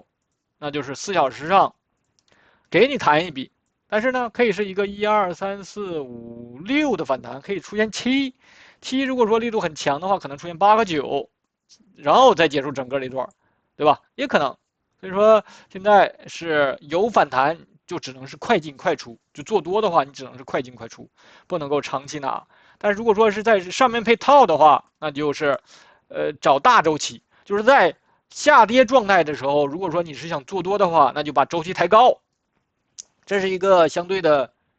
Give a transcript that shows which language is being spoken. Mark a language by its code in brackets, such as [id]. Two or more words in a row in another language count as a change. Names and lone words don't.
[zh] 那就是4小時上給你彈一筆，但是呢，可以是一個1、2、3、4、5、6的反彈，可以出現7，如果說力度很強的話，可能出現8和9，然後再結束整個這段，對吧？也可能。所以說現在是有反彈， 就只能是快进快出，就做多的话，你只能是快进快出，不能够长期拿。但是如果说是在上面配套的话，那就是找大周期，就是在下跌状态的时候，如果说你是想做多的话，那就把周期抬高，这是一个相对的